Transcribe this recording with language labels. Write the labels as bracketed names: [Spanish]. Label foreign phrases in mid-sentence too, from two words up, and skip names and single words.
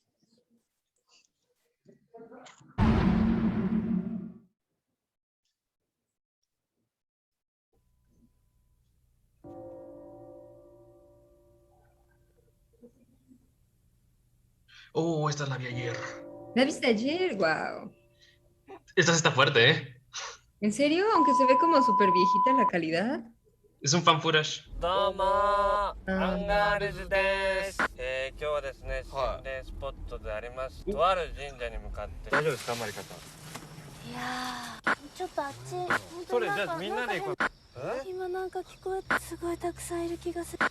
[Spanish] Oh, esta la vi ayer. ¿La viste ayer? Wow. Esta sí está fuerte, ¿eh? ¿En serio? Aunque se ve como súper viejita la calidad. Es un [English] fan footage. [Japanese] どうもあーアンガールズです、今日はですね、心霊スポットでありますとある神社に向かって大丈夫ですか、マリカさん。いやーちょっとあっち本当にそれじゃあみんなで行こう。今なんか聞こえてすごいたくさんいる気がする。